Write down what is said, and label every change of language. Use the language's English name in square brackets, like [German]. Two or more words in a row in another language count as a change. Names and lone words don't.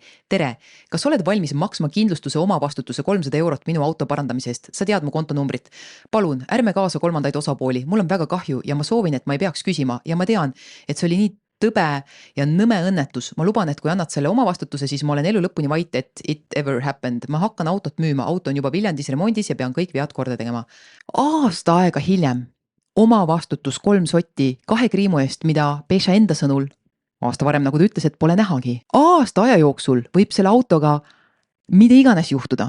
[Estonian] Tere, kas oled valmis maksma kindlustuse oma vastutuse 300 eurot minu auto parandamise eest? Sa tead mu kontonumbrit. Palun, ärme kaasa kolmandaid osapooli. Mul on väga kahju ja ma soovin, et ma ei peaks küsima ja ma tean, et see oli nii tõbe ja nõme õnnetus. Ma luban, et kui annad selle oma vastutuse, siis ma olen elu lõpuni vait, et [English] it ever happened. [Estonian] Ma hakkan autot müüma, auto on juba Viljandis remondis ja pean kõik vead korda tegema. Aasta aega hiljem oma vastutus 3 sotti 2 kriimu eest, mida Beša enda sõnul aasta varem, nagu ta ütles, et pole nähagi. Aasta aja jooksul võib selle autoga mida iganes juhtuda.